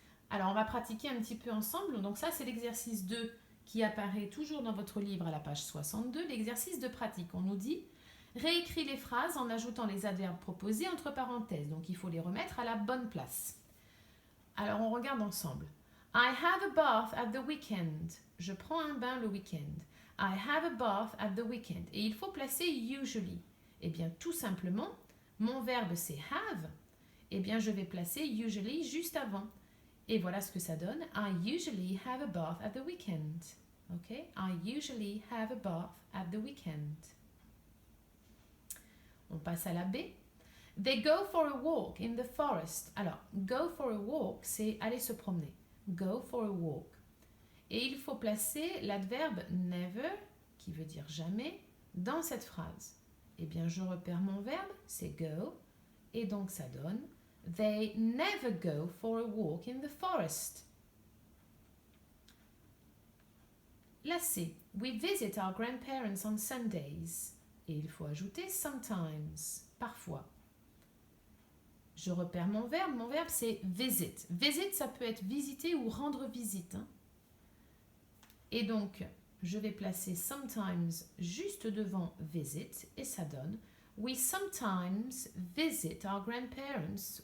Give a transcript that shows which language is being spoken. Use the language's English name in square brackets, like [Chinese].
[French] Alors on va pratiquer un petit peu ensemble. Donc ça c'est l'exercice 2 qui apparaît toujours dans votre livre à la page 62, l'exercice de pratique. On nous dit réécris les phrases en ajoutant les adverbes proposés entre parenthèses. Donc il faut les remettre à la bonne place. Alors on regarde ensemble. [English] I have a bath at the weekend. [French] Je prends un bain le week-end. [English] I have a bath at the weekend. [French] Et il faut placer usually. Eh bien tout simplement, mon verbe c'est have. Eh bien je vais placer usually juste avant. Et voilà ce que ça donne. [English] I usually have a bath at the weekend. Ok? I usually have a bath at the weekend. [French] On passe à la B. [English] They go for a walk in the forest. [French] Alors, go for a walk, c'est aller se promener. Go for a walk. Et il faut placer l'adverbe never, qui veut dire jamais, dans cette phrase. Eh bien, je repère mon verbe, c'est go. Et donc, ça donne [English] They never go for a walk in the forest. [French] La C. [English] We visit our grandparents on Sundays. [French] Et il faut ajouter sometimes, parfois. Je repère mon verbe c'est visit. Visit, ça peut être visiter ou rendre visite. Et donc, je vais placer sometimes juste devant visit et ça donne [English] We sometimes visit our grandparents.